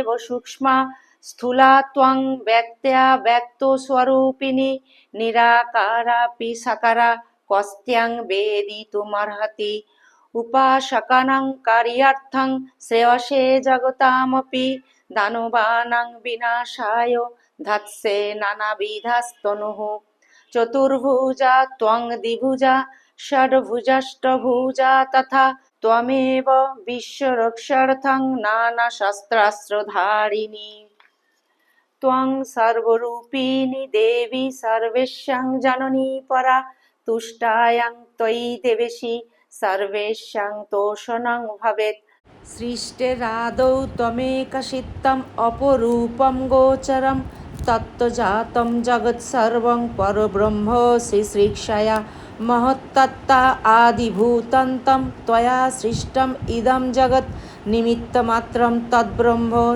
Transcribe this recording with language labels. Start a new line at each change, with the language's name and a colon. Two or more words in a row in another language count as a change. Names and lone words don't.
Sanskrit: সূক্ষ্মা স্থূলা ত্বং ব্যক্ত্যা ব্যক্তস্বরূপিণী নিরাকারাপি সাকারা কস্ত্যাং বেদিতুমর্হতি উপাসকানাং কার্যার্থং শ্রেয়সে জগতামপি দানবানাং বিনাশায় ধাত্সে নানাবিধস্তনুঃ চতুর্ভুজা ত্বং দ্বিভুজা ষড্ভুজাষ্টভুজা তথা ত্বমেব বিশ্বরক্ষার্থং নানাশস্ত্রাস্ত্রধারিণী ত্বং সর্বরূপিণী দেবী সর্বেষাং জননী পরা তুষ্টায়াং ত্বয়ি দেবেশি সর্বেষাং তোষণং ভবেৎ। সৃষ্টেরাদৌ ত্বমেকচিত্তম অপরূপম গোচরম তত্ত্বজাতম জগৎসর্বং পরব্রহ্ম শ্রীশ্রীক্ষয়া মহত্তত্ত্বা আদিভূতন্तं ত্বয়া সৃষ্টম ইদং জগৎ নিমিত্তমাত্রম তদ্ব্রহ্ম